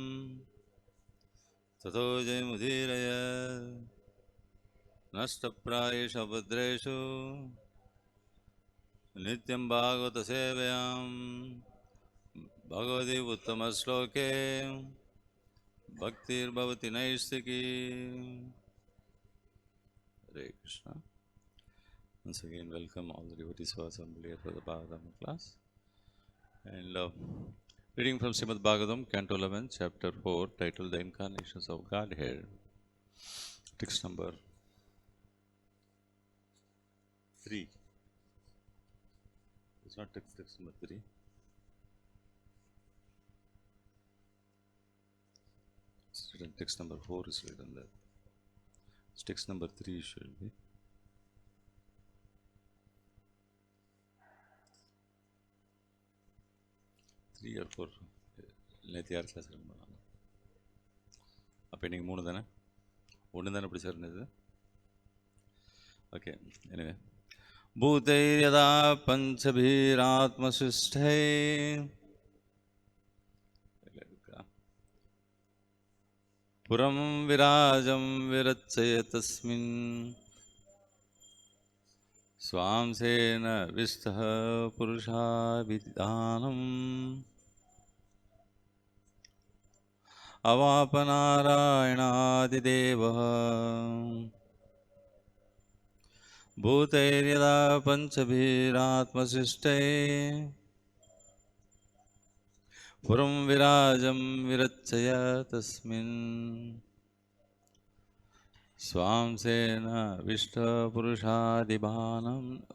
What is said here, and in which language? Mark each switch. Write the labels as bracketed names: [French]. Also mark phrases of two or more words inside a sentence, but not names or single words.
[Sanskrit] ततो जयमुदिराय नष्टप्रायेष भद्रेषु नित्यं भागवत सेवायं भगवति उत्तम श्लोके भक्तिर् भवति नैष्टिकी. [English] Hare Krishna. Once again, welcome all the devotees who are assembled here for the Bhagavatam class. And reading from Srimad Bhagavatam, Canto 11, Chapter 4, titled The Incarnations of Godhead. Text number 3. It's not text number 3. It's written, text number 4 is written there. It's text number 3 should be. Three or 4. [Tamil] நேற்று யார் [English] class run [Tamil] பண்ணாங்க? அப்போ இன்றைக்கி 3 தானே? 1 தானே இப்படி சேர்ந்தது? ஓகே. [Sanskrit] எனவே भूतैर्यदा पञ्चभिरात्मसृष्टै पुरं विराजं विरचय तस्मिन् स्वांसेन विष्टः पुरुषाभिधानम् अवापनारायणादिदेवः भूतैर्यदा पञ्चभिरात्मसृष्टे पुरं विराजं विरचय तस्मिन् स्वांसेन विष्टपुरुषादिभानम्